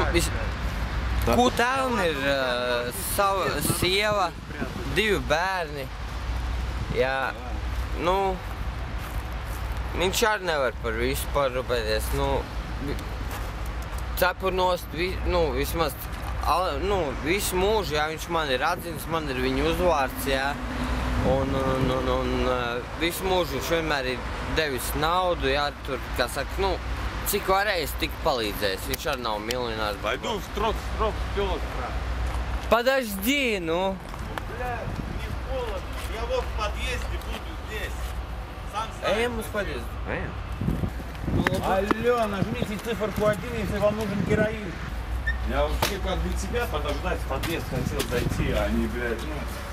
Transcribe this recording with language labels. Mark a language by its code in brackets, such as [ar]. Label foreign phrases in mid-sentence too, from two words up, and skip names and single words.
[lv] Tēvam ir sava sieva, 2 bērni, jā, nu, viņš arī nevar par visu parūpēties, nu, cepur nost, nu, vismaz, nu, visu mūžu, jā, viņš man ir atzinis, man ir viņa uzvārds, jā. Un visu mūžu viņš vienmēr ir devis naudu, jā, tur, kā saka, nu, cik varējis, tik palīdzējis. Viņš arī nav miljonārs. [ru] Пойду в строк вперед. Подожди, ну. Бля, мне холодно. Я вот в подъезде буду здесь. Сам [lv] Ejam uz подъезду. [ru] Алло, нажмите циферку 1, если вам нужен героин. Я вообще как для тебя подождать в подъезд хотел зайти, а не, блядь, ну...